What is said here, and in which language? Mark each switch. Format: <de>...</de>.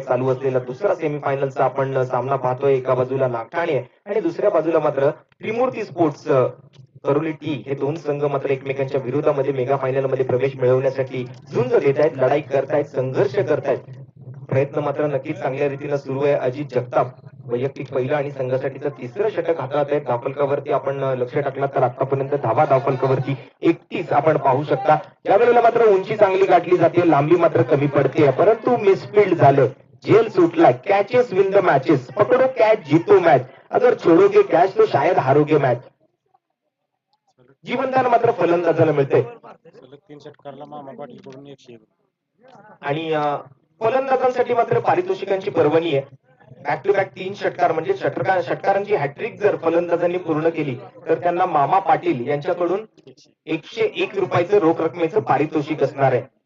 <mr>चालू असलेला दुसरा सेमीफायनलचा आपण सामना पाहतोय. एका बाजूला नागठाणे आणि दुसऱ्या बाजूला मात्र त्रिमूर्ती स्पोर्ट्स करोली टी हे 2 संघ मात्र एकमेकांच्या विरोधामध्ये मेगा फायनल मध्ये प्रवेश मिळवण्यासाठी झुंज देत आहेत, लढाई करतायत, संघर्ष करतायत. प्रयत्न मात्र नक्कीच चांगल्या रीतीने सुरू आहे. अजित जगताप वैयक्तिक पहिलं आणि संघासाठीचं तिसरं षटक हातात आहे. धावफलकावरती आपण लक्ष टाकला तर आतापर्यंत धावा धावफलकावरती 31 आपण पाहू शकता. यावेळेला मात्र उंची चांगली गाठली जाते, लांबी मात्र कमी पडते, परंतु मिसफील्ड झालं, झेल सुटला.</mr> <hi>कैचेस विन द मैचेस, पकड़ो कैच जीतो मैच, अगर छोड़ोगे कैच तो शायद हारोगे मैच.</hi> <mr>जीवनदान मात्र फलंदाजाला मिळते. सलग 3 षटकाराला मामा पाटील कडून 101. आणि फलंदाजांसाठी मात्र पारितोषिकांची पर्वणी आहे. बॅक टू बॅक 3 षटकार म्हणजे षटकारांची हॅट्रिक जर फलंदाजांनी पूर्ण केली तर त्यांना मामा पाटील यांच्याकडून 101 रुपयाचं रोख रकमेचं पारितोषिक असणार आहे.</mr>